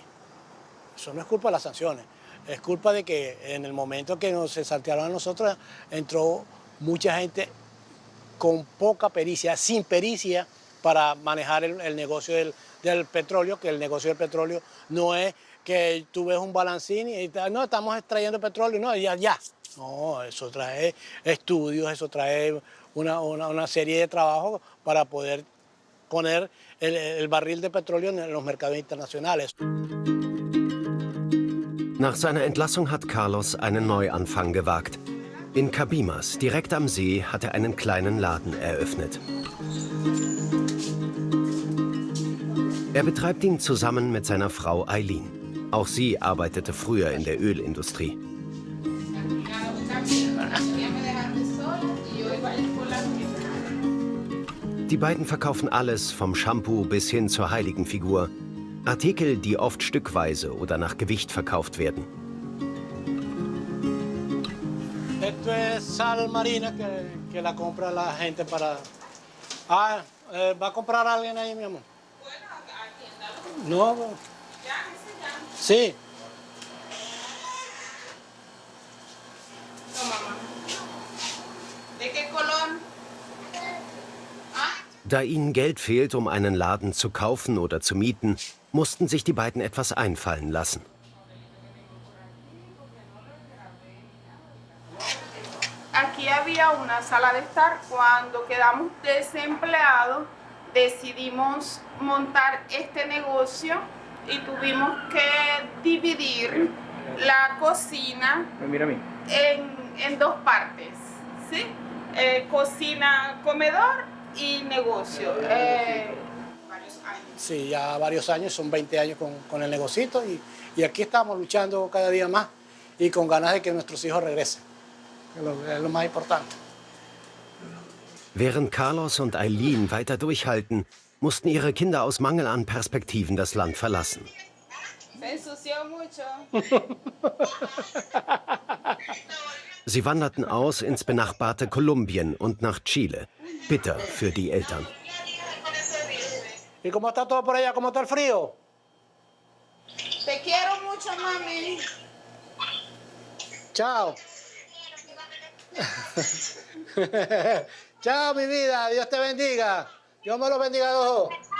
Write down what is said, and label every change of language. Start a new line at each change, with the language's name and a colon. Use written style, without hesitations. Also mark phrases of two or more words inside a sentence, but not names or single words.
Spanish: Eso no es culpa de las sanciones, es culpa de que en el momento que se saltearon a nosotros, entró mucha gente con poca pericia, sin pericia, para manejar el negocio del petróleo, que el negocio del petróleo no es que tú ves un balancín y no, estamos extrayendo petróleo, no, ya. No, eso trae estudios, eso trae una serie de trabajos para poder poner el barril de petróleo en los mercados internacionales.
German: Nach seiner Entlassung hat Carlos einen Neuanfang gewagt. In Cabimas, direkt am See, hat er einen kleinen Laden eröffnet. Er betreibt ihn zusammen mit seiner Frau Eileen. Auch sie arbeitete früher in der Ölindustrie. Die beiden verkaufen alles, vom Shampoo bis hin zur Heiligenfigur. Artikel, die oft stückweise oder nach Gewicht verkauft werden.
Spanish: Esto es sal marina que la compra la gente para... ¿va a comprar alguien ahí, mi amor? No. Sí. ¿De qué color?
German: Da ihnen Geld fehlt, um einen Laden zu kaufen oder zu mieten, mussten sich die beiden etwas einfallen lassen.
Spanish: Aquí había una sala de estar. Cuando quedamos desempleados, decidimos montar este negocio y tuvimos que dividir la cocina en dos partes, ¿sí? Cocina, comedor y negocio. Varios años. Sí, ya varios años, son 20 años con el negocito y aquí estamos luchando cada día más y con ganas de que nuestros hijos regresen, que es lo más importante.
German: Während Carlos und Aileen weiter durchhalten, mussten ihre Kinder aus Mangel an Perspektiven das Land verlassen.
Spanish: Se ensució mucho.
German: Sie wanderten aus ins benachbarte Kolumbien und nach Chile. Bitter für die Eltern.
Spanish: ¿Y cómo está todo por allá? ¿Cómo está el frío? Te quiero mucho, mami. Chao. Chao, mi vida. Dios te bendiga. Dios me los bendiga a los dos.